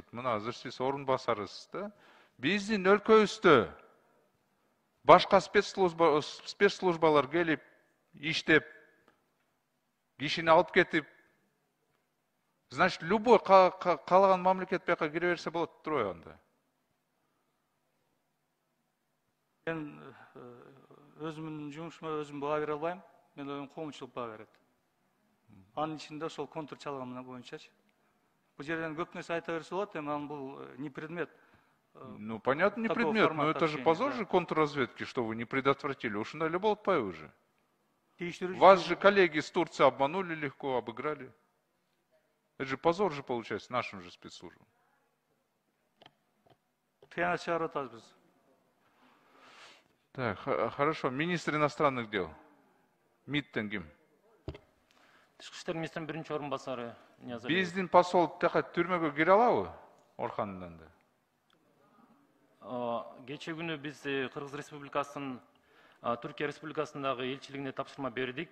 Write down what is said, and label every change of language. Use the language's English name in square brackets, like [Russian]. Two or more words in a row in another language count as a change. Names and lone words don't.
[Kyrgyz] Мына азыр сиз орун басарысыз да. Биздин өлкөбүздө башка спецслужбалар келип, иштеп, кишини алып кетип, [Russian] значит, любой [Kyrgyz] каалаган мамлекет бияка кире берсе болот турбайбы анда? Мен өзүмдүн жумушума өзүм баа бере албайм. Мен өзүм коомчулук баа берет. Анын ичинде ошол контур чалган боюнчачы. Бул жерден көп нерсе айта берсе болот, эми анын бул [Russian] не предмет. Ну, понятно, не такого предмет, но формата это же общения, позор да. же контрразведки, что вы не предотвратили. [Kyrgyz] Ушундай эле болуп атпайбы уже? Тийиштүү [Russian] Вас же коллеги из Турции обманули легко, обыграли. Это же позор же получается нашим же спецслужбам. [Kyrgyz] тыянат чыгарып атабыз биз. [Russian] Так, хорошо. Министр иностранных дел. [Kyrgyz] МИДтен ким? Тышкы иштер министринин биринчи орун басары Ниязалиев. Биздин посол тияка түрмөгө кире алабы? Орхандан да. Кечээ күнү биз Кыргыз Республикасынын Түркия Республикасындагы элчилигине тапшырма бердик.